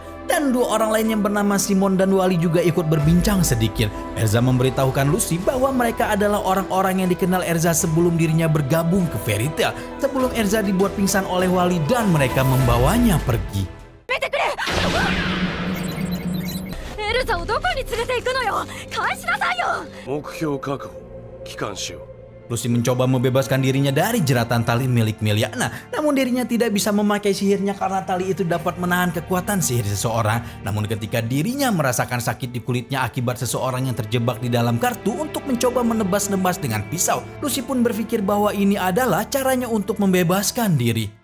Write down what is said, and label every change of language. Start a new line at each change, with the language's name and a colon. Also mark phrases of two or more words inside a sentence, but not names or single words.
Indonesian: Dan dua orang lain yang bernama Simon dan Wali juga ikut berbincang sedikit. Erza memberitahukan Lucy bahwa mereka adalah orang-orang yang dikenal Erza sebelum dirinya bergabung ke Fairy Tail. Sebelum Erza dibuat pingsan oleh Wali dan mereka membawanya pergi.
Japanese: ルザをどこに連れて行くのよ。返しなさいよ。目標確保帰還しよう。
Indonesian: Lucy mencoba membebaskan dirinya dari jeratan tali milik Miliana. Namun dirinya tidak bisa memakai sihirnya karena tali itu dapat menahan kekuatan sihir seseorang. Namun ketika dirinya merasakan sakit di kulitnya akibat seseorang yang terjebak di dalam kartu untuk mencoba menebas-nebas dengan pisau, Lucy pun berpikir bahwa ini adalah caranya untuk membebaskan diri.